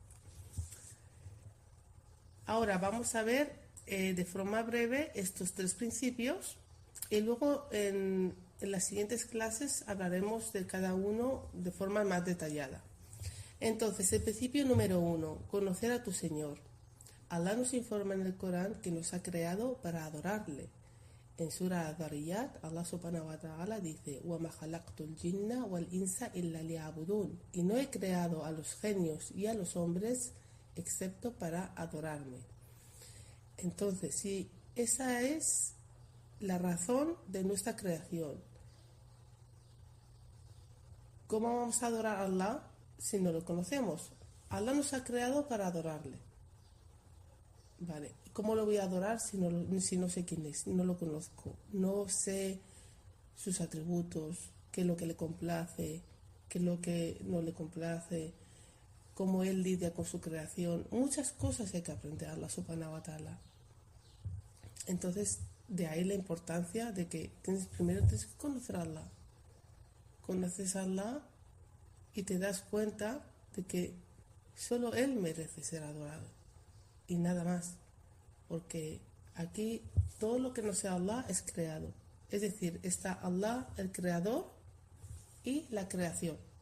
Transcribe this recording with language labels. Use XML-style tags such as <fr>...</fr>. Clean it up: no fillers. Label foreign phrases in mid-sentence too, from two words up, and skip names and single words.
<es>Ahora vamos a ver de forma breve estos tres principios y luego en las siguientes clases hablaremos de cada uno de forma más detallada. Entonces, el principio número 1, conocer a tu Señor. Allah nos informa en el Corán que nos ha creado para adorarle.</es> <ar>En سورة الذاريات، الله سبحانه و تعالى dice: وَمَا خَلَقْتُ الْجِنَّ وَالْإِنسَ إِلَّا لِيَعْبُدُونَ.</ar> <es>Y no he creado a los genios y a los hombres excepto para adorarme. Entonces, si esa es la razón de nuestra creación, ¿cómo vamos a adorar a Allah si no lo conocemos? Allah nos ha creado para adorarle. Vale, ¿cómo lo voy a adorar si no sé quién es, no lo conozco, no sé sus atributos, qué es lo que le complace, qué es lo que no le complace, cómo él lidia con su creación? Muchas cosas hay que aprender a</es> <ar>الله سبحانه و تعالى.</ar> <es>Entonces, de ahí la importancia de que primero tienes que conocer a Allah. Conoces a Allah y te das cuenta de que solo Él merece ser adorado y nada más, porque aquí todo lo que no sea Allah es creado, es decir, está Allah el creador y la creación.</es>